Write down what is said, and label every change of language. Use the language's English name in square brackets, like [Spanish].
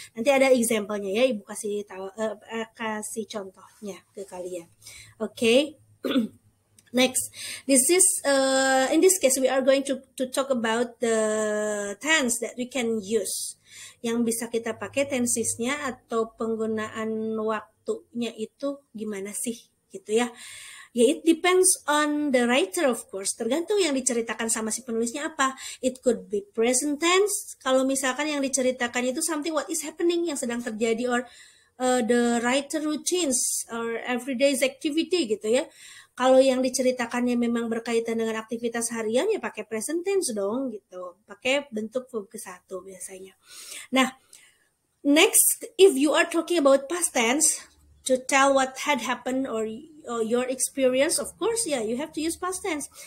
[Indonesian] Nanti ada example-nya ya, Ibu kasih contohnya ke kalian. [English] Okay. Next, this is in this case we are going to talk about the tense that we can use. [Indonesian] Yang bisa kita pakai tensesnya atau penggunaan waktunya itu gimana sih gitu ya. [English] Ya, it depends on the writer of course. [Indonesian] Tergantung yang diceritakan sama si penulisnya apa. [English] It could be present tense. [Indonesian] Kalau misalkan yang diceritakan itu [English] something what is happening, [Indonesian] yang sedang terjadi, [English] or the writer routines or everyday's activity gitu ya. [Indonesian] Kalau yang diceritakannya memang berkaitan dengan aktivitas harian ya pakai present tense dong gitu. Pakai bentuk verb ke-1 biasanya. [English] Nah, next, if you are talking about past tense to tell what had happened or your experience, of course ya, you have to use past tense.